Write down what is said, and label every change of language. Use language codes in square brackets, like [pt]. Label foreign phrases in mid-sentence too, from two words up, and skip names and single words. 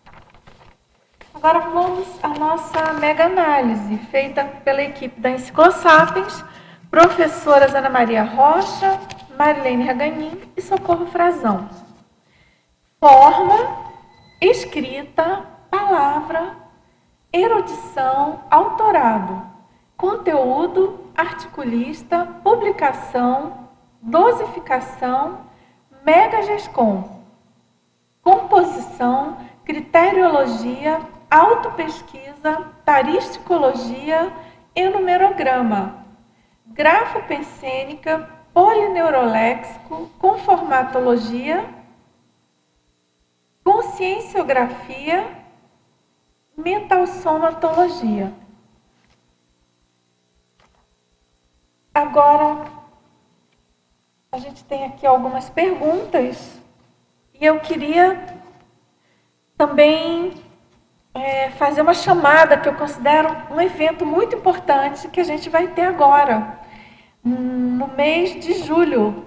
[pt] Agora vamos à nossa mega análise, feita pela equipe da Enciclosapiens, professoras Ana Maria Rocha, Marilene Raganin e Socorro Frazão. Forma, escrita, palavra, erudição, autorado, conteúdo, articulista, publicação, dosificação, megagescom, composição, criteriologia, autopesquisa, taristicologia, enumerograma, grafopensênica, polineuroléxico, conformatologia, conscienciografia, metalsomatologia. Agora, a gente tem aqui algumas perguntas e eu queria também fazer uma chamada que eu considero um evento muito importante que a gente vai ter agora, no mês de julho.